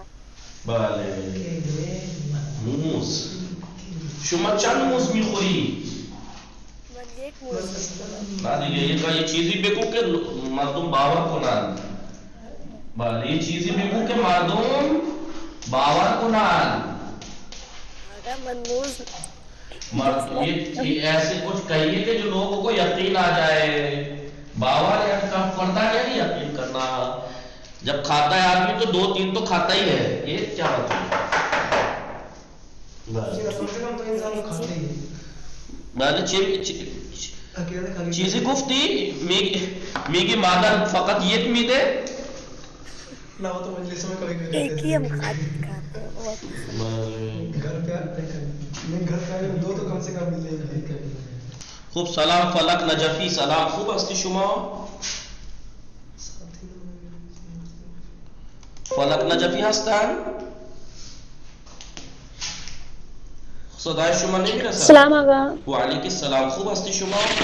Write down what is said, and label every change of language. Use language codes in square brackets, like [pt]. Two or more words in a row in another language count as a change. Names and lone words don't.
[fa] بله موز شما چند موز میخوری؟ من یک موز خوردم. نه دیگه یه چیزی بگو که مردم باور کنن. بله یه چیزی بگو که مردم باور کنن. آگا من موز [ur] یہ ایسے کچھ کہیے کہ جو لوگوں کو یقین آ جائے. باور کرنا کیا نہیں یقین کرنا. جب کھاتا ہے آدمی تو 2-3 تو کھاتا ہی ہے. یہ کیا مطلب [fa] چیزی گفتی میگی مادر فقط یک میده [ur] ایک ہی ہم کھاتے ہیں اور دو تو کم سے کم ملے گا. [fa] خوب سلام فلک نجفی سلام خوب هستی شما فلک نجفی هستن صدای شما نمیرسد. سلام آقا و علیک السلام خوب هستی شما